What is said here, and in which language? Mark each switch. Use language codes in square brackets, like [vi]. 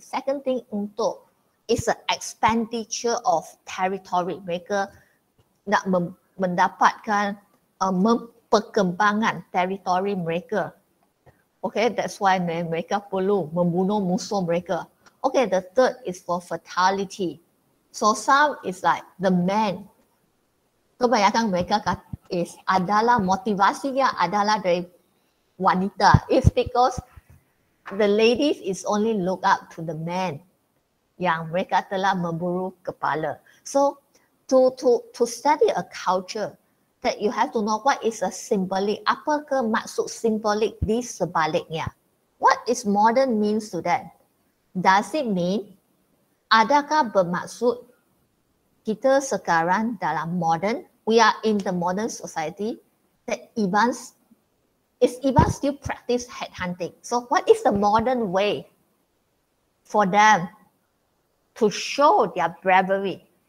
[en] Second thing is an expenditure of territory. [ms] Mereka nak mendapatkan perkembangan teritori mereka. [en] Okay, that's why [ms] mereka perlu membunuh musuh mereka. [en] Okay, the third is for fertility. So some is like the man. [ms] Kebanyakan mereka adalah motivasinya adalah dari wanita. [en] It's because the ladies is only look up to the man [ms] yang mereka telah memburu kepala. [en] So to study a culture, that you have to know what is a symbolic. [ms] Apakah maksud simbolik di sebaliknya? [en] What is modern means to that? Does it mean, [ms] adakah bermaksud kita sekarang dalam modern, [en] we are in the modern society, that Iban still practice headhunting? So what is the modern way for them to show their bravery?